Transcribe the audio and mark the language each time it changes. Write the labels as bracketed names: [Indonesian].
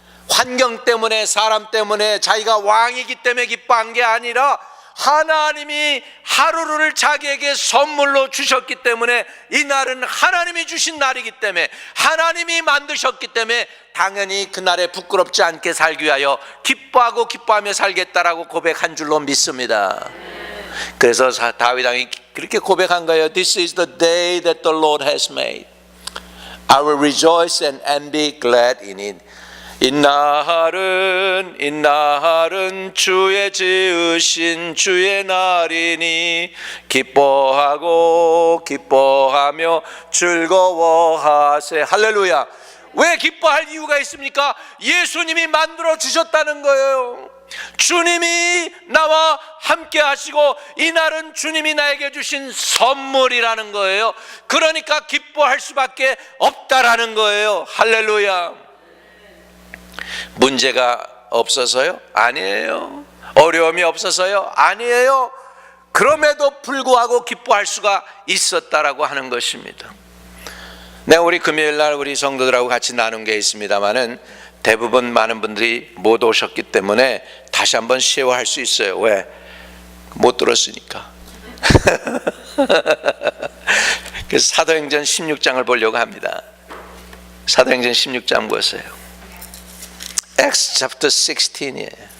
[Korean] 환경 때문에, 사람 때문에, 자기가 왕이기 때문에 기뻐한 게 아니라 하나님이 하루를 자기에게 선물로 주셨기 때문에, 이 날은 하나님이 주신 날이기 때문에, 하나님이 만드셨기 때문에 당연히 그날에 부끄럽지 않게 살기 위하여 기뻐하고 기뻐하며 살겠다라고 고백한 줄로 믿습니다. 그래서 다윗 왕이 그렇게 고백한 거예요. [English] This is the day that the Lord has made. I will rejoice and be glad in it. [Korean] 이 날은 주의 지으신 주의 날이니 기뻐하고 기뻐하며 즐거워하세. 할렐루야. 왜 기뻐할 이유가 있습니까? 예수님이 만들어 주셨다는 거예요. 주님이 나와 함께 하시고 이 날은 주님이 나에게 주신 선물이라는 거예요. 그러니까 기뻐할 수밖에 없다라는 거예요. 할렐루야. 문제가 없어서요? 아니에요. 어려움이 없어서요? 아니에요. 그럼에도 불구하고 기뻐할 수가 있었다라고 하는 것입니다. 네, 우리 금요일 날 우리 성도들하고 같이 나눈 게 있습니다만은 대부분 많은 분들이 못 오셨기 때문에 다시 한번 쉐어할 수 있어요. 왜? 못 들었으니까. 그래서 사도행전 16장을 보려고 합니다. 사도행전 16장 보세요. [English] Acts chapter 16이에요.